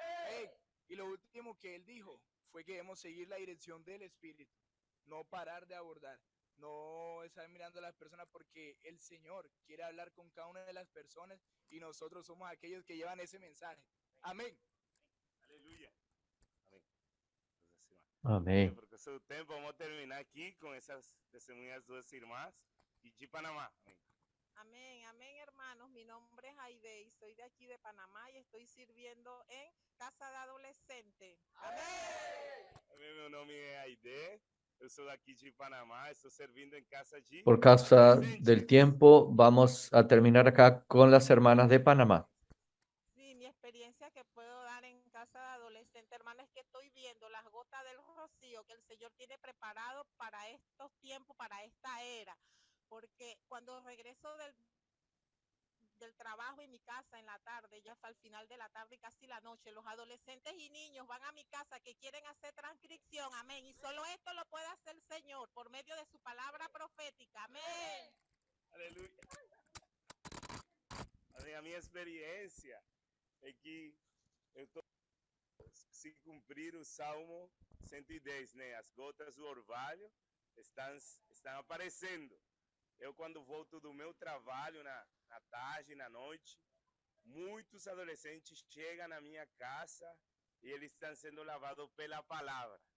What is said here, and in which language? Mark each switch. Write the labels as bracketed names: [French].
[Spanish] Hey, y lo último que él dijo fue que debemos seguir la dirección del Espíritu, no parar de abordar, no estar mirando a las personas, porque el Señor quiere hablar con cada una de las personas y nosotros somos aquellos que llevan ese mensaje. Amén. Aleluya. Amén. Amén. [Portuguese] Por causa do tempo, vamos terminar aqui com essas testemunhas duas irmãs e de Panamá. Amém. [Spanish] Amén, amén, hermanos. Mi nombre es Aide y soy de aquí de Panamá y estoy sirviendo en Casa de Adolescente. Amén. [Portuguese] Amém, meu nome é Aide. Eu sou daqui de Panamá, estou servindo em casa de [Spanish] Por causa del [Portuguese] adolescentes. [Spanish] tiempo, vamos a terminar acá con las hermanas de Panamá. Sí, mi experiencia que puedo dar en Casa de Adolescente, hermano, es que estoy viendo las gotas del rocío que el Señor tiene preparado para estos tiempos, para esta era. Porque cuando regreso del trabajo en mi casa en la tarde, ya hasta el final de la tarde y casi la noche, los adolescentes y niños van a mi casa que quieren hacer transcripción, amén, y solo esto lo puede hacer el Señor por medio de su palabra profética, amén. [Portuguese] Aleluia. A minha experiência é que eu estou se cumprir o Salmo 110, né? As gotas do orvalho estão aparecendo. Eu, quando volto do meu trabalho na tarde, na noite, muitos adolescentes chegam na minha casa e eles estão sendo lavados pela palavra.